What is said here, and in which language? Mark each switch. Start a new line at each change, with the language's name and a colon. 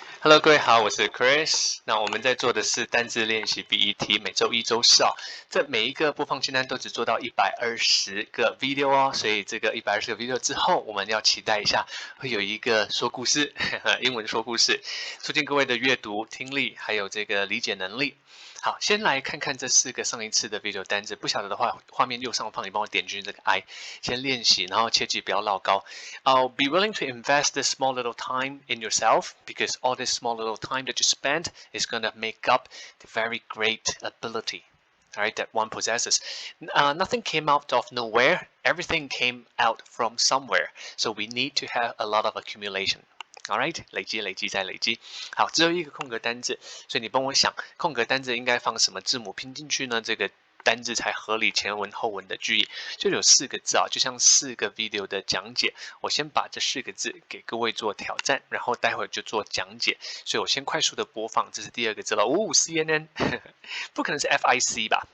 Chinese: Hello，各位好，我是 Chris。那我们在做的是单字练习 BET，每周一、周四啊，这每一个播放清单都只做到120个 video 哦，所以这个120个 video 之后，我们要期待一下，会有一个说故事，英文说故事，促进各位的阅读、听力还有这个理解能力。好，先来看看这4个上一次的 video 单字，不晓得的话，画面右上方你帮我点进去这个 I， 先练习，然后切记不要落高。
English: I'll be willing to invest this small little time in yourself because all this small little time that you spend is going to make up the very great ability. Alright, that one possesses. Nothing came out of nowhere. Everything came out from somewhere. So we need to have a lot of accumulation.Alright，
Chinese: 累积再累积。好，只有一个空格单字，所以你帮我想，空格单字应该放什么字母拼进去呢？这个单字才合理前文后文的句意，就有4个字啊，就像4个 video 的讲解。我先把这4个字给各位做挑战，然后待会儿就做讲解。所以我先快速的播放，这是第2个字了。CNN， 不可能是 FIC 吧？